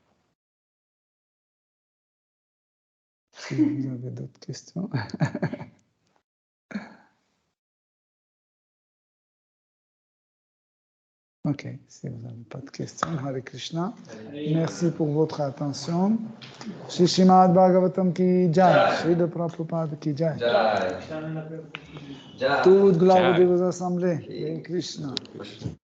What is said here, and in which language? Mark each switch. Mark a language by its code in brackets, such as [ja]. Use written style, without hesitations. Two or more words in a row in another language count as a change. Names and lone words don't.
[fr] Si vous avez d'autres questions. Ok, si vous n'avez pas de questions, [sa] Hare Krishna. [fr] Merci pour votre attention. [hi] श्री श्रीमद् भागवतम् की जय, श्री प्रभुपाद की जय. [fr] Toute gloire de vos assemblées. [sa] Hare Krishna.